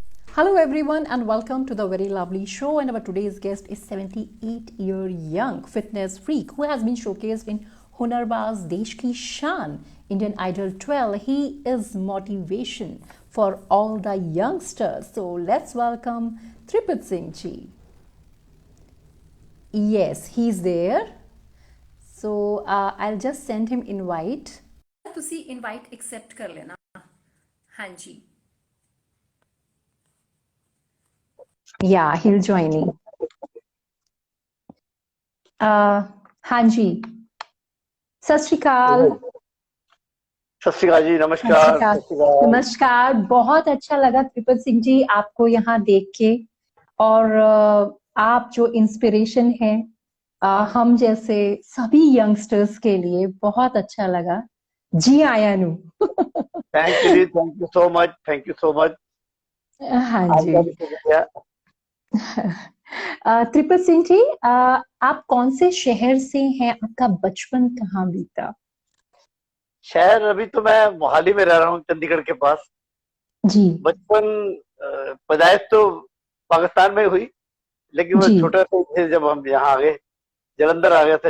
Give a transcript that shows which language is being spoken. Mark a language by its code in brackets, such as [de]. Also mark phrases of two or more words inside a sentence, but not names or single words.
[en] Hello everyone and welcome to the very lovely show, and our today's guest is 78-year young fitness freak who has been showcased in Hunarbaz Desh Ki Shaan, Indian Idol 12. He is motivation for all the youngsters. So let's welcome Tripit Singh ji. Yes, he's there. So I'll just send him invite. [pa] ਤੁਸੀਂ [en] invite accept [pa] ਕਰ ਲੈਣਾ ਹਾਂਜੀ [en] Yeah, he'll join in. [hi] हाँ जी, सत श्री अकाल। सत श्री अकाल जी, नमस्कार। नमस्कार, बहुत अच्छा लगा त्रिपत सिंह जी आपको यहाँ देख के, और आप जो इंस्पिरेशन है हम जैसे सभी यंगस्टर्स के लिए बहुत अच्छा लगा। [pa] ਜੀ ਆਇਆਂ ਨੂੰ। [en] Thank you जी, Thank you so much, thank you so much. [hi] हाँ जी। त्रिपत सिंह जी, आप कौन से शहर से हैं? आपका बचपन कहाँ बीता? शहर अभी तो मैं मोहाली में रह रहा हूँ, चंडीगढ़ के पास जी। बचपन पैदाइश तो पाकिस्तान में हुई, लेकिन वो छोटा थे जब हम यहाँ आ गए, जलंधर आ गया था।